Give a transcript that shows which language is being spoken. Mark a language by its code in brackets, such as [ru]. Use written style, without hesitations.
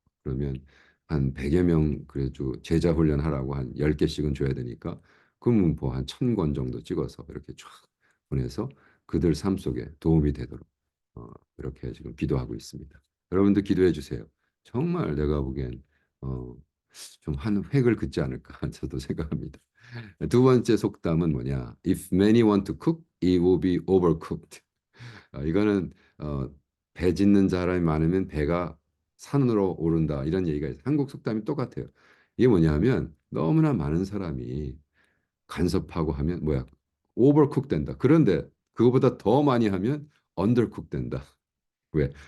[ko] 그러면 한 100여 명 그래도 제자 훈련하라고 한 10개씩은 줘야 되니까 그러면 뭐한 1000권 정도 찍어서 이렇게 쫙 보내서 그들 삶 속에 도움이 되도록 이렇게 지금 기도하고 있습니다. 여러분도 기도해 주세요. 정말 내가 보기엔 어, 좀 한 획을 긋지 않을까 저도 생각합니다. 두 번째 속담은 뭐냐? [en] If many want to cook, it will be overcooked. [ko] 이거는 배 짓는 사람이 많으면 배가 산으로 오른다 이런 얘기가 있어요. 한국 속담이 똑같아요. 이게 뭐냐면 너무나 많은 사람이 간섭하고 하면 뭐야 오버쿡 된다. 그런데 그거보다 더 많이 하면 언더쿡 된다. 왜?